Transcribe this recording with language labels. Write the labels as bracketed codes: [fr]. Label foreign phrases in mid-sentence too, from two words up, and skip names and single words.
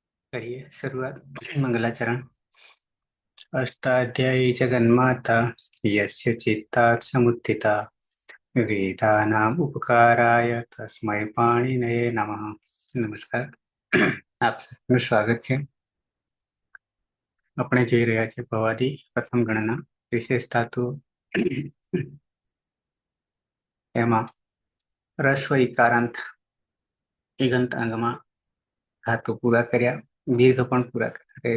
[hi] करिए शुरुआत। मंगलाचरण। [sa] अष्टाध्यायी जगन्माता यस्य चित्तात् समुत्थिता वेदानाम् उपकाराय तस्मै पाणिनये नमः। [gu] नमस्कार। આપ સૌનું સ્વાગત છે। આપણે જોઈ રહ્યા છે ભવાદી પ્રથમ ગણના વિશેષ ધાતુ એમાં રસ્વ ઇકારાંત ઇગંત અંગમાં ધાતુ પૂરા કર્યા, દીર્ઘ પણ પૂરા કર્યા।